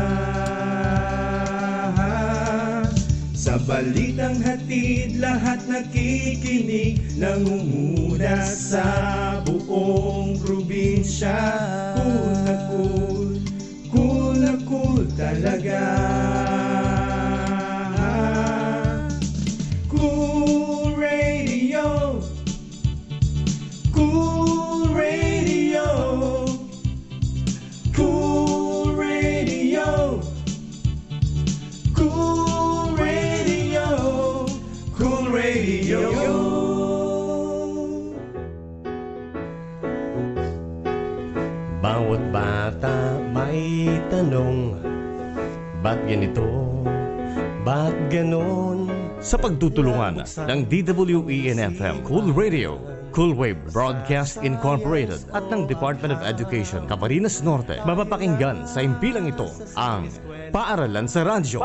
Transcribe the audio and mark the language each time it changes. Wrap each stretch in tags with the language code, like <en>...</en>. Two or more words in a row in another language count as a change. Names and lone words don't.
<tl>Sa balitang hatid, lahat nakikinig, nangunguna sa buong probinsya. Cool na cool, cool na cool talaga. Cool Radio, Cool Radio, Cool Radio, Cool Radio, Cool Radio. Bawat bata may tanong, ba't ganito, ba't ganon? Sa pagtutulungan ng DWE-FM, Cool Radio, Cool Wave Broadcast Incorporated at ng Department of Education, Camarines Norte, mapapakinggan sa impilang ito ang Paaralan sa Radyo.</tl>